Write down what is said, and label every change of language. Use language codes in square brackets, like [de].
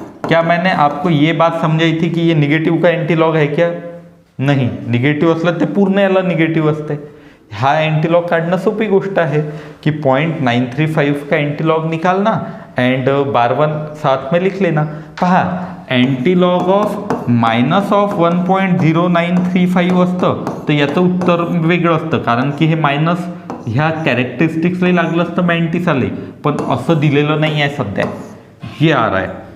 [hi] क्या मैंने आपको ये बात समझाई थी कि ये निगेटिव का एंटीलॉग है क्या, नहीं. [mr] निगेटिव्ह असलं ते पूर्ण याला निगेटिव्ह असते. हा एंटीलॉग काढणं सोपी गोष्ट आहे की 0.935 [hi] का एंटीलॉग निकालना एंड बार 1 साथ में लिख लेना. [mr] पहा एंटीलॉग ऑफ -1.0935 असतं तर याचं उत्तर वेगळं असतं, कारण की हे मायनस ह्या कॅरेक्टरिस्टिक्सला लागलं असतं मॅन्टिसाले, पण असं दिलेलं नाही आहे सध्या. हे [hi] आ रहा है.